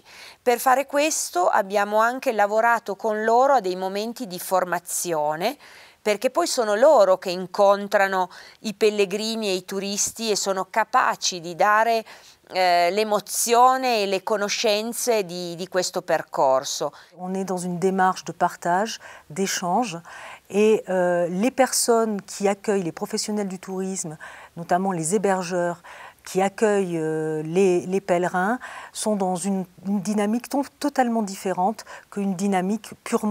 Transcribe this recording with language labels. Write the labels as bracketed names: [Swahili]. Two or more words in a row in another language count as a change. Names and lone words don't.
[Italian] Per fare questo abbiamo anche lavorato con loro a dei momenti di formazione, perché poi sono loro che incontrano i pellegrini e i turisti e sono capaci di dare l'emozione e le conoscenze di questo percorso. [French] On est dans une démarche de partage, d'échange, et les personnes qui accueillent les professionnels du tourisme, notamment les hébergeurs, qui accueillent les pèlerins, sont dans une dynamique totalement différente qu'une dynamique purement économique.